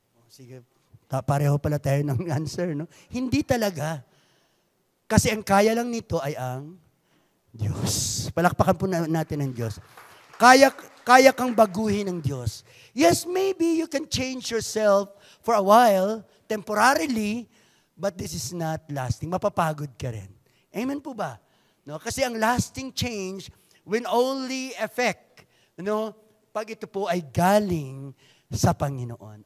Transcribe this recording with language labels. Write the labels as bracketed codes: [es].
[tl] Sige, pareho pala tayo ng answer, no? Hindi talaga. Kasi ang kaya lang nito ay ang Diyos. Palakpakan po natin ang Diyos. Kaya kang baguhin ng Diyos. [en] Yes, maybe you can change yourself for a while, temporarily, but this is not lasting. [tl] Mapapagod ka rin. Amen po ba? No? Kasi ang [en] lasting change will only affect, [tl] pag ito po ay galing sa Panginoon.